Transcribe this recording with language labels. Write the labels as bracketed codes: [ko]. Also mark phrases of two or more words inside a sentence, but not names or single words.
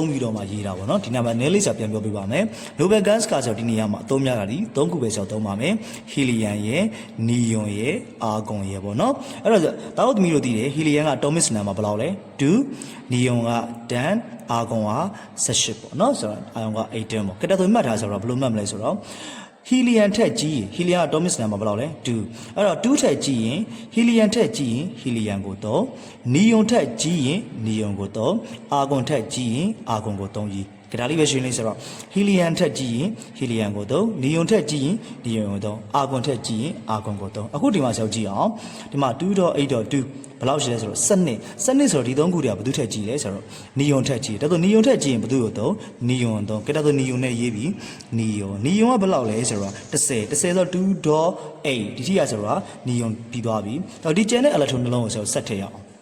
[my] ပြီးတော့မှရေးတာပေါ့နော်ဒီနာမှာ nail လေးဆိုပြန်ပြောပြပါမယ် Nobel gas ကဆိုတော့ဒီနေရာမှာအသုံးများတာဒီ၃ခုပဲဆိုတော့သုံးပါမယ် helium ရယ် neon ရယ် argon ရယ်ပေါ့နော်အဲ့တော့ဒါတို့သမီးတို့သိတယ် helium က [en] atomic number [my] ဘယ်လောက်လဲ2 neon က10 argon က18ပေါ့နော်ဆိုတော့ argon က18ပေါ့ကဲဒါဆိုမှတ်ထားဆိုတော့ဘယ်လိုမှတ်မလဲဆိုတော့helium ထက်ကြီးရင် helium [en] atomic number [my] ဘယ်လောက်လဲ2အဲ့တော့2ထက်ကြီးရင် helium ထက်ကြီးရင် helium ကို3 neon ထက်ကြီးရင် neon ကို3 argon ထက်ကြီးရင် argon ကို3ကြီးကဒါလေးပဲရှင်းလေးဆိုတော့ helium ထက်ကြီးရင် helium ကို3 neon ထက်ကြီးရင် neon ကို3 argon ထက်ကြီးရင် argon ကို3အခုဒီမှာဆက်ကြည့်အောင်ဒီမှာ 2.8.2 ဘယ်လောက်ရှိလဲဆိုတော့စနစ်ဆိုတော့ဒီ3ခုတည်းကဘယ်သူထက်ကြီးလဲဆိုတော့ neon ထက်ကြီးဒါဆို neon ထက်ကြီးရင်ဘယ်သူကို3 neon 3ကဲဒါဆို neon နဲ့ရေးပြီး neon ကဘယ်လောက်လဲဆိုတော့10ဆိုတော့ 2.8 ဒီထိရဆိုတော့ neon ပြီးသွားပြီတော့ဒီကျန်တဲ့ electron နှလုံးကိုဆိုတော့ဆက်ထည့်ရအောင်